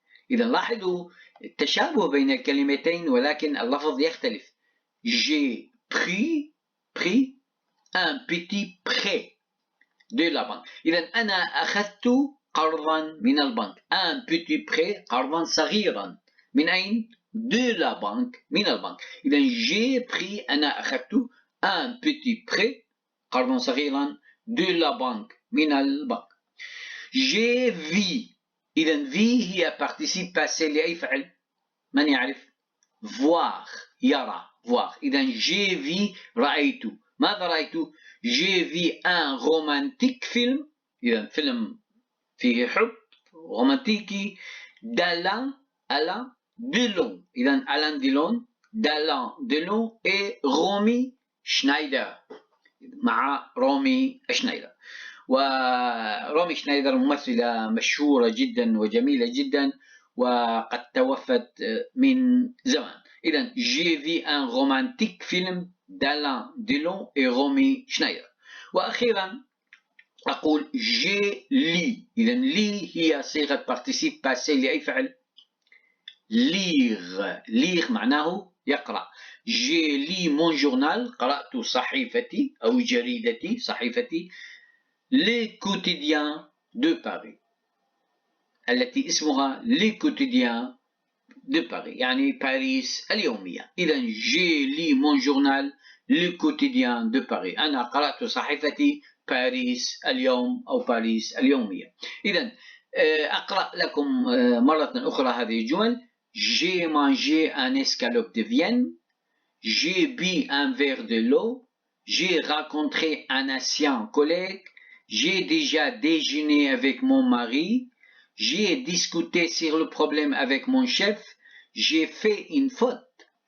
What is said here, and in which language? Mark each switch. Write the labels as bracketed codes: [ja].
[ar] إذا لاحظوا التشابه بين الكلمتين ولكن اللفظ يختلف. [fr] j'ai pris un petit prêt de la banque. [ar] إذا أنا أخذت قرضا من البنك. [fr] un petit prêt [ar] قرضا صغيرا. من أين؟ [fr] de la banque، [ar] من البنك. إذا [fr] j'ai pris [ar] أنا أخذت [fr] un petit prêt [ar] قرضا صغيرا [fr] de la banque، [ar] من البنك. [fr] j'ai vu. [ar] إذا في هي participe passé لأي فعل؟ من يعرف؟ voir يرى voir. إذا [fr] j'ai vu [ar] رأيت. ماذا رأيت؟ [fr] j'ai vu un romantique film. [ar] إذا فيلم فيه حب رومانتيكي d'Alain Delon. إذا Alain Delon، d'Alain Delon et Romy Schneider، مع رومي شنايدر. ورومي شنايدر ممثلة مشهورة جدا وجميلة جدا وقد توفت من زمان. [fr] إذا j'ai vu un romantique film d'Alain Delon et Romy Schneider. [ar] وأخيرا أقول [fr] j'ai lu. [ar] إذا li هي صيغة participe passé لأي فعل؟ lire معناه يقرأ. [fr] j'ai lu mon journal، [ar] قرأت صحيفتي أو جريدتي صحيفتي [fr] Les quotidiens de Paris، [ar] التي اسمها [fr] Les quotidiens de Paris، [ar] يعني باريس اليومية. [fr] إذا j'ai lu mon journal Le quotidien de Paris. [ar] أنا قرأت صحيفتي باريس اليوم أو باريس اليومية. إذا أقرأ لكم مرة أخرى هذه الجمل. [fr] j'ai mangé un escalope de Vienne. j'ai bu un verre de l'eau. j'ai rencontré un ancien collègue. j'ai déjà déjeuné avec mon mari. j'ai discuté sur le problème avec mon chef. j'ai fait une faute.